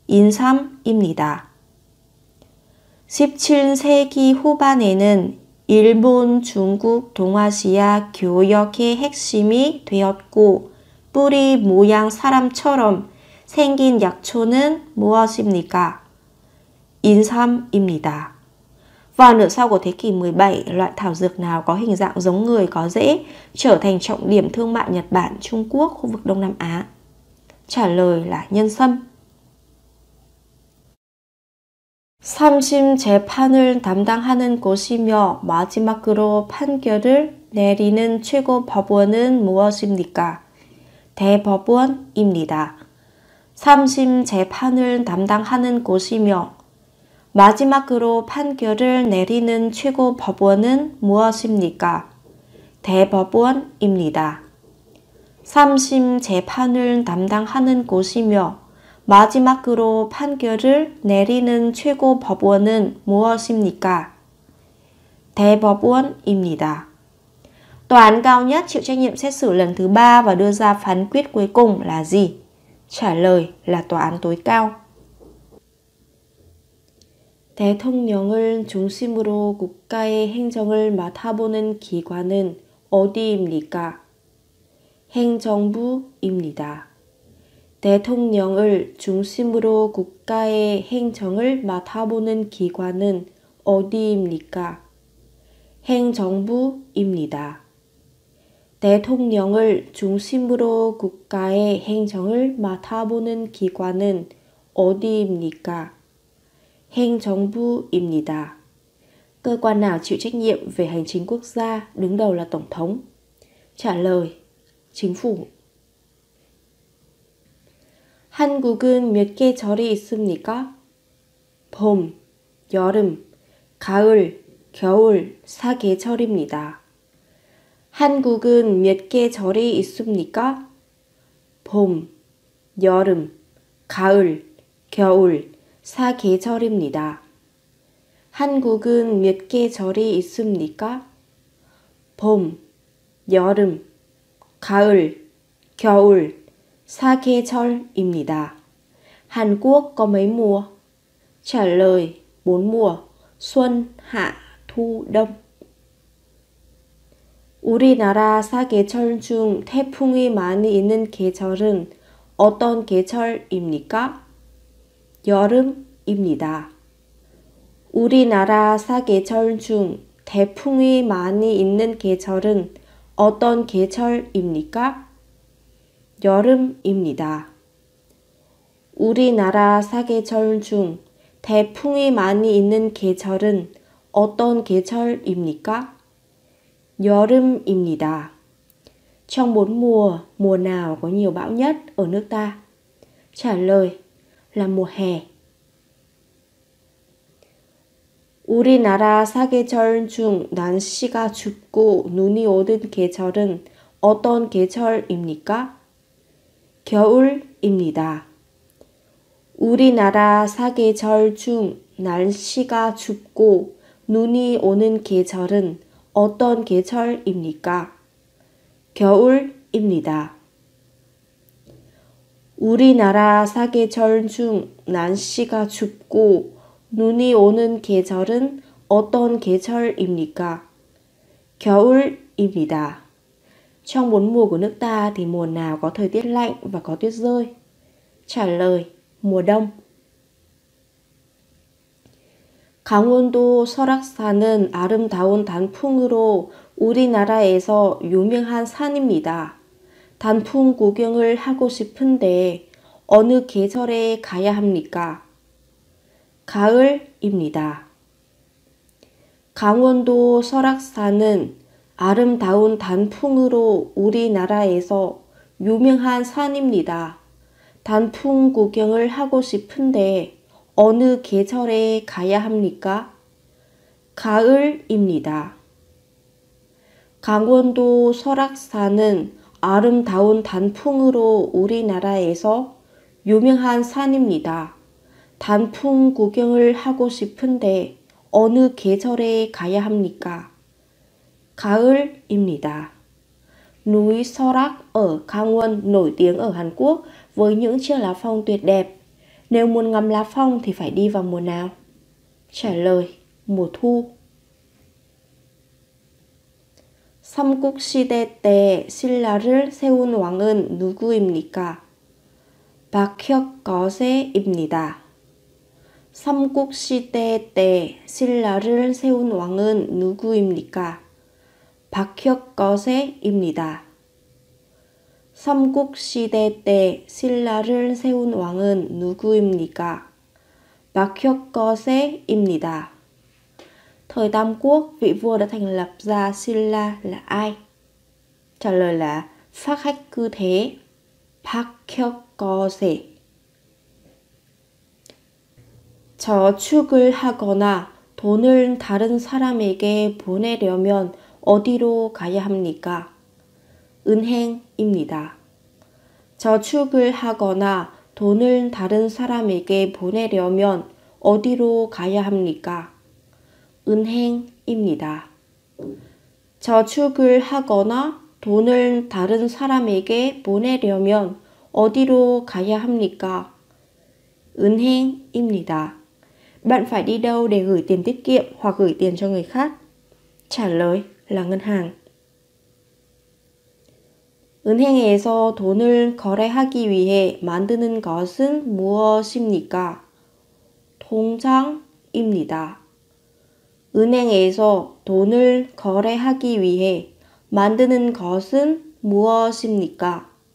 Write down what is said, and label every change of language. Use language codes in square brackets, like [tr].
[ko] 인삼입니다. 17세기 후반에는 일본, 중국, 동아시아 교역의 핵심이 되었고 뿌리 모양 사람처럼 생긴 약초는 무엇입니까? Insam입니다. [vi] Vào nửa sau của thế kỷ 17, loại thảo dược nào có hình dạng giống người có rễ trở thành trọng điểm thương mại Nhật Bản, Trung Quốc, khu vực Đông Nam Á? Trả lời là nhân sâm. [ko] 3심 재판을 담당하는 곳이며 마지막으로 판결을 내리는 최고 법원은 무엇입니까? 대법원입니다. 3심 재판을 담당하는 곳이며 마지막으로 판결을 내리는 최고 법원은 무엇입니까? 대법원입니다. 3심 재판을 담당하는 곳이며 마지막으로 판결을 내리는 최고 법원은 무엇입니까? 대법원입니다. [vi] Tòa án cao nhất chịu trách nhiệm xét xử lần thứ 3 và đưa ra phán quyết cuối cùng là gì? Trả lời là tòa án tối cao. [ko] 대통령을 중심으로 국가의 행정을 맡아보는 기관은 어디입니까? 행정부입니다. 대통령을 중심으로 국가의 행정을 맡아보는 기관은 어디입니까? 행정부입니다. 대통령을 중심으로 국가의 행정을 맡아보는 기관은 어디입니까? 행정부입니다. [vi] Cơ quan nào chịu trách nhiệm về hành chính quốc gia, đứng đầu là Tổng thống? Trả lời, chính phủ. [ko] 한국은 몇 계절이 있습니까? 봄, 여름, 가을, 겨울 4계절입니다. 한국은 몇 계절이 있습니까? 봄, 여름, 가을, 겨울 4계절입니다. 한국은 몇 계절이 있습니까? 봄, 여름, 가을, 겨울 4계절입니다. [vi] Hàn Quốc có mấy mùa? Trả lời 4 mùa, xuân, hạ, thu, đông. [ko] 우리나라 4계절 중 태풍이 많이 있는 계절은 어떤 계절입니까? 여름입니다. 우리나라 4계절 중 태풍이 많이 있는 계절은 어떤 계절입니까? 여름입니다. 우리나라 사계절 중 태풍이 많이 있는 계절은 어떤 계절입니까? 여름입니다. [vi] Trong 4 mùa, mùa nào có nhiều bão nhất ở nước ta? Trả lời là mùa hè. [ko] 우리나라 사계절 중 날씨가 춥고 눈이 오는 계절은 어떤 계절입니까? 겨울입니다. 우리나라 사계절 중 날씨가 춥고 눈이 오는 계절은 어떤 계절입니까? 겨울입니다. 우리나라 사계절 중 날씨가 춥고 눈이 오는 계절은 어떤 계절입니까? 겨울입니다. [vi] Trong 4 mùa của nước ta thì mùa nào có thời tiết lạnh và có tuyết rơi? Trả lời, mùa đông. [ko] 강원도 설악산은 아름다운 단풍으로 우리나라에서 유명한 산입니다. 단풍 구경을 하고 싶은데 어느 계절에 가야 합니까? 가을입니다. 강원도 설악산은 아름다운 단풍으로 우리나라에서 유명한 산입니다. 단풍 구경을 하고 싶은데 어느 계절에 가야 합니까? 가을입니다. 강원도 설악산은 아름다운 단풍으로 우리나라에서 유명한 산입니다. 단풍 구경을 하고 싶은데 어느 계절에 가야 합니까? 가을입니다. [vi] Núi Sorak ở Khang Won nổi tiếng ở Hàn Quốc với những chiếc lá phong tuyệt đẹp. Nếu muốn ngắm lá phong thì phải đi vào mùa nào? Trả lời, mùa thu. [ko] 삼국시대 때 신라를 세운 왕은 누구입니까? 박혁거세입니다. 삼국시대 때 신라를 세운 왕은 누구입니까? 박혁거세입니다. 삼국시대 때 신라를 세운 왕은 누구입니까? 박혁거세입니다. [vi] Thời Tam Quốc, vị vua đã thành lập ra Silla là ai? Trả lời là Phác Hách Cư Thế, 박혁거세. [ko] 저축을 하거나 돈을 다른 사람에게 보내려면 어디로 가야 합니까? 은행입니다. 저축을 하거나 돈을 다른 사람에게 보내려면 어디로 가야 합니까? 은행입니다. 저축을 하거나 돈을 다른 사람에게 보내려면 어디로 가야 합니까? 은행입니다. [vi] Bạn phải đi đâu để gửi tiền tiết kiệm hoặc gửi tiền cho người khác? Trả lời là ngân hàng. [ko] 은행에서 돈을 거래하기 위해 만드는 것은 무엇입니까? 통장입니다. 은행에서 돈을 거래하기 위해 만드는 것은 무엇입니까?